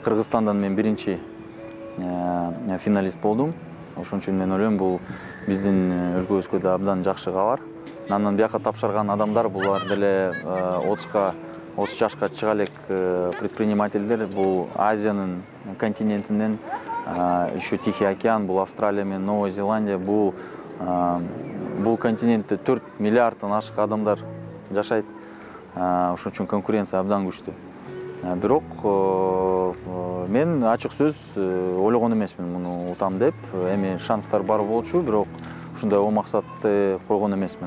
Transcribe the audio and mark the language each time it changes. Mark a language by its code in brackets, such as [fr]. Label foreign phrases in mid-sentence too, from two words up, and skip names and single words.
[ky] Кыргызстандан мен биринчи финалист болдум. Ошон үчүн мен ойлойм, бул биздин өлкөбүзгө да абдан жакшы кабар. Анан бияка тапшырган адамдар булар деле 30 жашка чыга элек предпринимательдер. Бул Азиянын континентинен, [ru] еще Тихий океан, [ky] бул Австралия менен Новая Зеландия, бул континентте 4 миллиарддан ашык адамдар жашайт. Ошон үчүн конкуренция абдан күчтүү. Бирок мен ачык сөз ойлогон эмесмин муну утам деп. Эми шанстар бар болчу, бирок ушундай максатты койгон эмесмин.